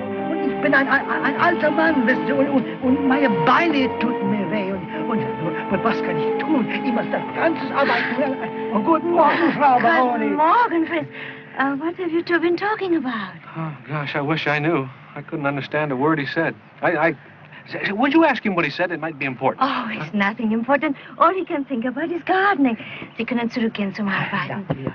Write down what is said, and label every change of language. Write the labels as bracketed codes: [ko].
[de] Und ich bin ein alter Mann, wisst ihr, und meine Beine tun mir weh. Und was kann ich tun? Ich muss das Ganze arbeiten. Oh, guten Morgen, Frau Baroni. [en] Good morning, Fritz. What have you two been talking about? Oh, gosh, I wish I knew. I couldn't understand a word he said. Would you ask him what he said? It might be important. Oh, it's nothing important. All he can think about is gardening. [de] Sie können zurückgehen zum Arbeiten.